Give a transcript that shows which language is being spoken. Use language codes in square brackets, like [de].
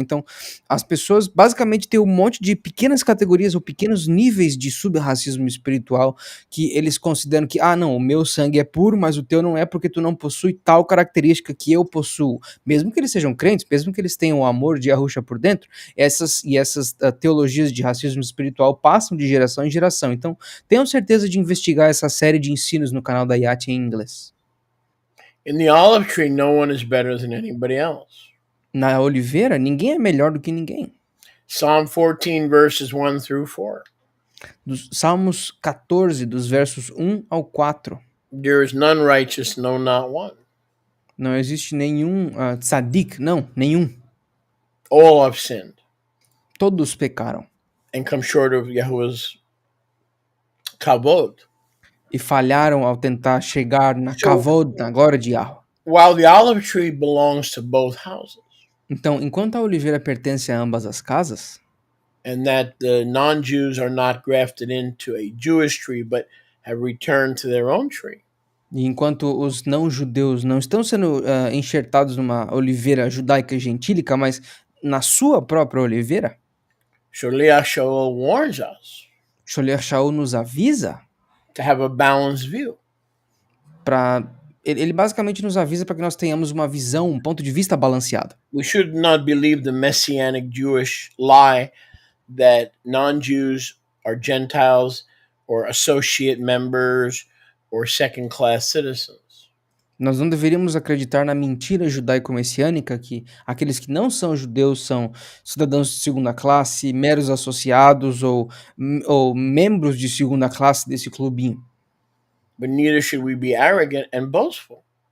[pt] Então, as pessoas basicamente têm um monte de pequenas categorias ou pequenos níveis de subracismo espiritual que eles consideram que, não, o meu sangue é puro, mas o teu não é porque tu não possui tal característica que eu possuo. Mesmo que eles sejam crentes, mesmo que eles tenham o amor de Yahusha por dentro, essas teologias de racismo espiritual passam de geração em geração. Então, tenham certeza de investigar essa série de ensinos no canal da Yati em inglês. [en] In the olive tree, no one is better than anybody else. [pt] Na oliveira, ninguém é melhor do que ninguém. [en] Psalm 14, verses 1 through 4. [pt] Dos Salmos 14, dos versos 1 ao 4. [en] There is none righteous, no, not one. [pt] Não existe nenhum tzadik, não, nenhum. [en] All have sinned [pt] Todos pecaram [en] and come short of Yahuwah's kavod. [pt] e falharam ao tentar chegar na kavod, na glória de Yahweh. [en] While the olive tree belongs to both houses, [pt] Então, enquanto a oliveira pertence a ambas as casas, [en] and that the non-Jews are not grafted into a Jewish tree, but have returned to their own tree, [pt] e enquanto os não-judeus não estão sendo enxertados numa oliveira judaica gentílica, mas na sua própria oliveira, [en] Sholiach Shaul warns us [pt] Sholiach Shaul nos avisa [en] to have a balanced view. [pt] para ele basicamente nos avisa para que nós tenhamos uma visão, um ponto de vista balanceado. [en] We should not believe the messianic Jewish lie that non-Jews are Gentiles or associate members or second-class citizens. [pt] Nós não deveríamos acreditar na mentira judaico-messiânica que aqueles que não são judeus são cidadãos de segunda classe, meros associados ou membros de segunda classe desse clubinho. [en] But neither should we be arrogant and boastful.